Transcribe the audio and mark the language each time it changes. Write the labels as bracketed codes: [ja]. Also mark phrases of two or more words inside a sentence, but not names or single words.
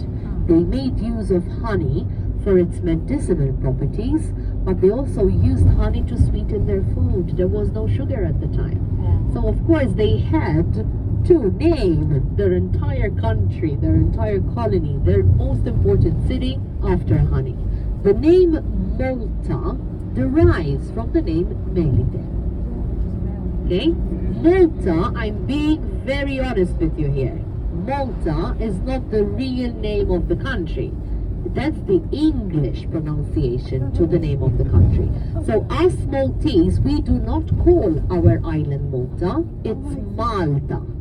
[en] They made use of honey for its medicinal properties, but they also used honey to sweeten their food. There was no sugar at the time. So of course they had to name their entire country, their entire colony, their most important city after honey. The name Malta derives from the name Melite. Okay? Malta, I'm being very honest with you here. Malta is not the real name of the country. That's the English pronunciation to the name of the country. So us Maltese, we do not call our island Malta, it's Malta.